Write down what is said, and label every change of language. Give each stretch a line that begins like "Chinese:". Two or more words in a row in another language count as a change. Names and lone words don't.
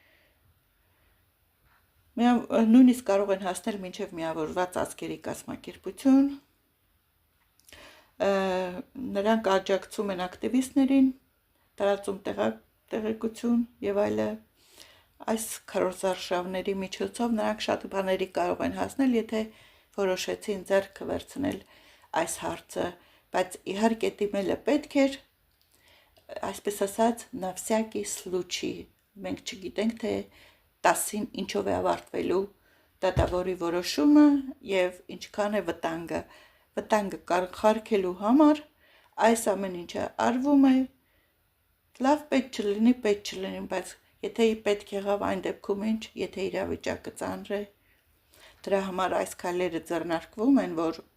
Armenian: նույնիսկ կարող են հասնել մինչև միավորված ազգերի կազմակերպություն, նրանք աջակցում են ակտիվիստներին, տարածում տեղեկություն եւ այլն։ Այս քարոզարշավների միջոցով նրանք շատ բաների կարող են հասնել, եթե որոշեցին ձեռքը վերցնել այս հարցը, բայց իհարկե դիմելը պետք էր, այսպես ասած,
Russian: на всякий случай։
Armenian: Մենք չգիտենք, թե 10-ին ինչով է ավարտվելու դատավորի որոշումը եւ ինչքան է վտանգը։ Վտանգը կանխարգելու համար այս ամեն ինչը արվում է։ Լավ պետք չլինի, բայց եթե պետք եղավ այն դեպքում ինչ, եթե իրավիճակը ծանր է, դրա համար այս քայլերը ձեռնարկվում են, որ